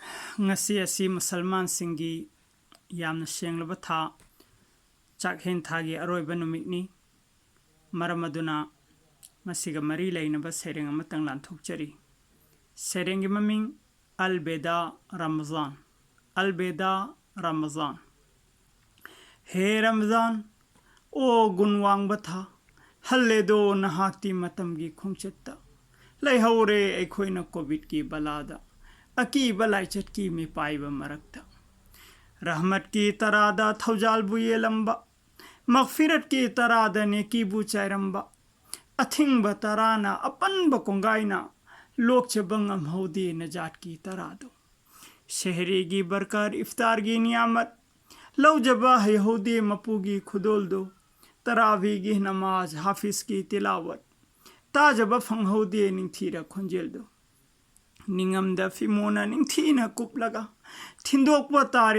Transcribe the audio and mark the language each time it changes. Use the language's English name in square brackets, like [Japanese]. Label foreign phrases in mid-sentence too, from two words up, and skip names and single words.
[Manipuri] ngasi asi musalman singi yamna senglaba tha chakhen thagi aroiba numikni maramaduna masiga mari lainaba sereng amatang lanthokchari serengi maming [Urdu] الوداع رمضان الوداع رمضان [Manipuri] he ramazan o gunwang batha halledo nahati matamgi khongchetta laihore aikhoina covid ki balada aki balai chatki me paiba marakta rahmat ki tarada thawjal bu yelamba maghfirat ki tarada ne ki bu chairamba athing ba tarana apan ba kongaina lok chabangam hodi najat ki tarado shehri gi barkar iftar gi niyamat law jaba hai hodi mapugi khudol do tarawih gi namaz hafiz ki tilawat tajaba phang hodi ningthira khonjel do ningamda fimona ningthina kuplaga thindokwa tare